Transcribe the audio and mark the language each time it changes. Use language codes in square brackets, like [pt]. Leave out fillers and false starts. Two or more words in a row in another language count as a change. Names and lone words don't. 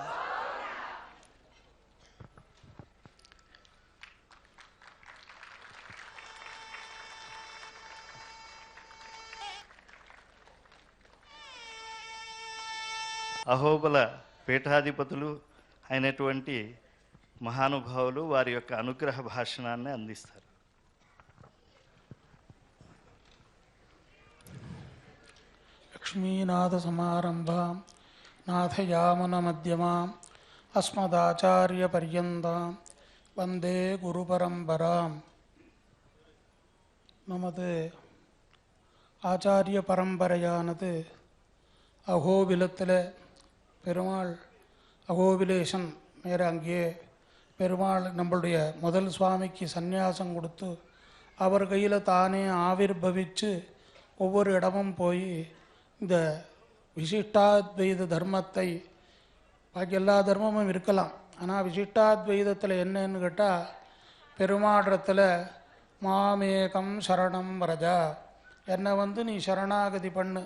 [te] అహోబల పీఠాధిపతులు అయినటువంటి మహానుభావులు వారి యొక్క అనుగ్రహ భాషణాన్ని అందిస్తారు. [sa] लक्ष्मीनाथ समारम्भां नाथयामुन मध्यमां अस्मदाचार्य पर्यन्तं वन्दे गुरु परम्परां. [ta] நமது ஆச்சாரிய பரம்பரையானது அகோபிலத்தில் பெருமாள் அகோபிலேஷன் மேற அங்கேயே பெருமாள் நம்மளுடைய முதல் சுவாமிக்கு சந்நியாசம் கொடுத்து அவர் கையில் தானே ஆவிர்பவிச்சு ஒவ்வொரு இடமும் போய் இந்த விசிஷ்டாத்வைத தர்மத்தை, பாக்கி எல்லா தர்மமும் இருக்கலாம், ஆனால் விசிஷ்டாத்வைதத்தில் என்னன்னு கேட்டால் பெருமாடத்தில் [sa] मामेकं शरणं व्रज, [ta] என்னை நீ சரணாகதி பண்ணு.